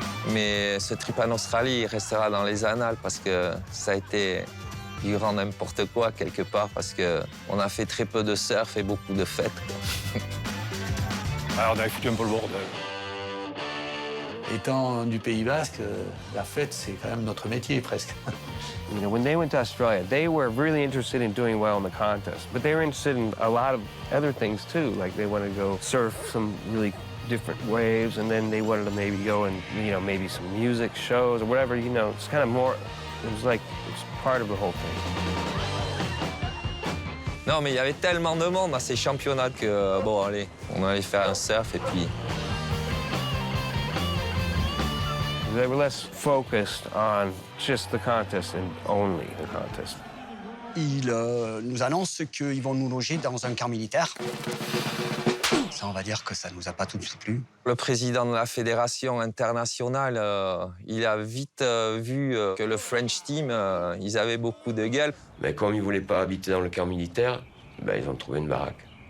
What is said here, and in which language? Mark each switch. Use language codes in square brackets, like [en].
[fr] Mais ce trip en Australie, il restera dans les annales parce que ça a été du grand n'importe quoi quelque part parce qu'on a fait très peu de surf et beaucoup de fêtes, quoi. Alors, on a foutu un peu le bordel. Étant du Pays Basque, la fête, c'est quand même notre métier, presque. [en] You know, when they went to Australia, they were really interested in doing well in the contest, but they were interested in a lot of other things too. Like they wanted to go surf some really different waves, and then they wanted to maybe go and, you know, maybe some music shows or whatever, you know. It's kind of more, it was like, it's part of the whole thing. [fr] Non, mais il y avait tellement de monde à ces championnats que, bon, allez, on allait faire un surf et puis... [en] They were less focused on just the contest and only the contest. [fr] Ils nous annoncent qu'ils vont nous loger dans un camp militaire. Ça, on va dire que ça ne nous a pas tout de suite plu. Le président de la fédération internationale, il a vite vu que le French team, ils avaient beaucoup de gueule. Mais comme ils ne voulaient pas habiter dans le camp militaire, ils ont trouvé une baraque.